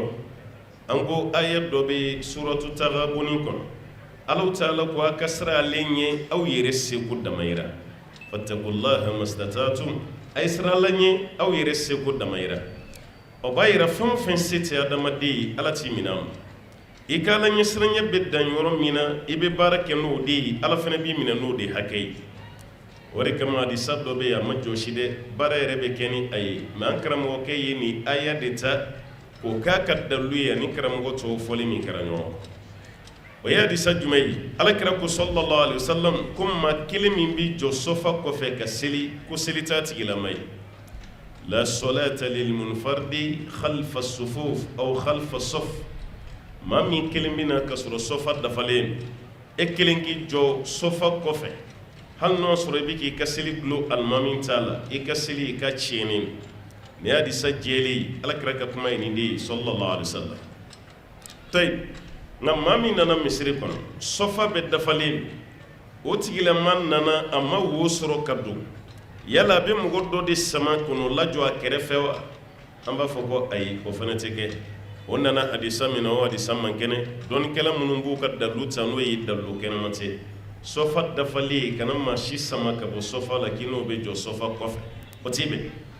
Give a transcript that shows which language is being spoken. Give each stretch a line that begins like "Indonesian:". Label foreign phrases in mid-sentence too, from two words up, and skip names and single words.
Bambara: an ko aya dɔ bɛ suratu Taghabun kɔnɔ
Arabic: الله تعالى
Bambara: ko a ka siran ale ɲɛ aw yɛrɛ seko damayira
Arabic: فاتقوا الله ما استطعتم
Bambara: a ye siran ala ɲɛ aw yɛrɛ seko damayira o b'a yira fɛn o fɛn se tɛ adamaden ye ala t'i minɛ a ma i ka la ɲɛsiranya bɛ dan yɔrɔ min na i bɛ baara kɛ n'o de ye ala fana b'i minɛ n'o de hakɛ ye o de kama hadisa dɔ bɛ yen a ma jɔsi dɛ baara yɛrɛ bɛ kɛ ni a ye mɛ an karamɔgɔkɛ ye nin aya de ta k'o k'a ka dalilu ye ani karamɔgɔ tɔw fɔli min kɛra ɲɔgɔn o ye hadisa jumɛn ye alakira ko
Arabic: صلى الله عليه وسلم
Bambara: ko maa kelen min bɛ jɔ sɔfa kɔfɛ ka seli ko seli t'a tigilama ye
Arabic: لا صلاة للمنفرد خلف صفوف أو خلف صف
Bambara: maa min kelen bɛ na ka sɔrɔ sɔfa dafalen e kelen k'i jɔ sɔfa kɔfɛ hali n'o sɔrɔ i bɛ k'i ka seli gulo alimami t'a la i ka seli i ka tiɲɛni ni hadisa jɛlen alakira ka kuma ye nin de ye
Arabic: صلى الله عليه وسلم
Bambara: tayi nka maa min nana misiri kɔnɔ sɔfa bɛ dafalen o tigilama nana a ma wo sɔrɔ ka don yala a bɛ mɔgɔ dɔ de sama kɔnɔ lajɔ a kɛrɛfɛ wa an b'a fɔ ko ayi o fana tɛ kɛ o nana hadisa min na o hadisa man kɛnɛ dɔnnikɛla minnu b'u ka dalilu ta n'o ye dalilu kɛnɛma tɛ sɔfa dafalen kana maa si sama ka bɔ sɔfa la k'i n'o bɛ jɔ sɔfa kɔfɛ o t'i bɛn